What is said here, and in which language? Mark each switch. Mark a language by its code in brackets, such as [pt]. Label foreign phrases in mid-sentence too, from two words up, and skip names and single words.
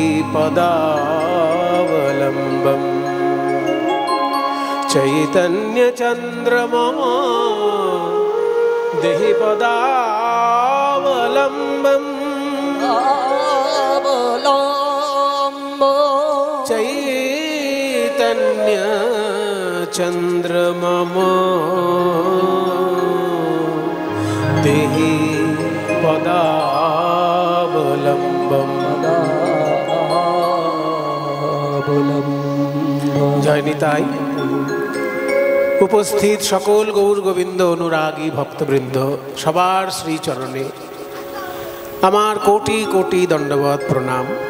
[sa] पदावलम्बम् चैतन्य चन्द्रमम देहि पदावलम्बम् चैतन्य चन्द्रमम देहि पदावलम्बम्। [bn] জয় নিতাই। উপস্থিত সকল গৌর গোবিন্দ অনুরাগী ভক্তবৃন্দ সবার শ্রীচরণে আমার কোটি কোটি দণ্ডবত প্রণাম।